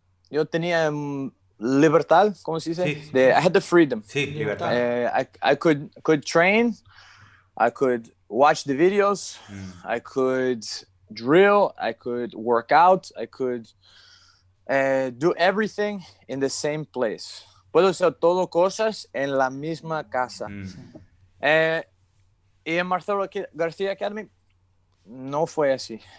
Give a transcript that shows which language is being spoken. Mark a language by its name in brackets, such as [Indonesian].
[Spanish] Yo tenía libertad, ¿cómo se dice? Sí. [English] I had the freedom. [Spanish] Sí, libertad. [English] I could train. I could watch the videos. I could drill. I could work out. I could do everything in the same place. [Spanish] Puedo hacer todo cosas en la misma casa. Y en Marcelo García Academy no fue así.